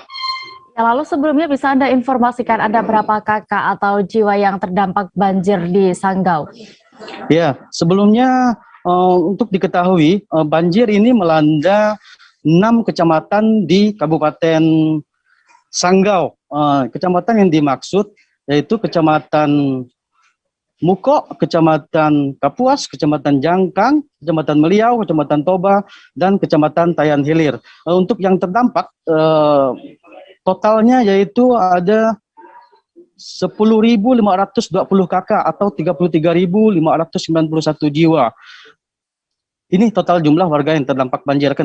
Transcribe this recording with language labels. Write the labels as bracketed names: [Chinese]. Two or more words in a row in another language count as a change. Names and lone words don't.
[Indonesian] Ya, lalu sebelumnya bisa Anda informasikan ada berapa kakak atau jiwa yang terdampak banjir di Sanggau? Ya, sebelumnya untuk diketahui banjir ini melanda 6 kecamatan di Kabupaten Sanggau. Kecamatan yang dimaksud yaitu Kecamatan Muko, Kecamatan Kapuas, Kecamatan Jangkang, Kecamatan Meliau, Kecamatan Toba, dan Kecamatan Tayan Hilir. Untuk yang terdampak totalnya yaitu ada 10.520 kakak atau 33.591 jiwa. Ini total jumlah warga yang terdampak banjir.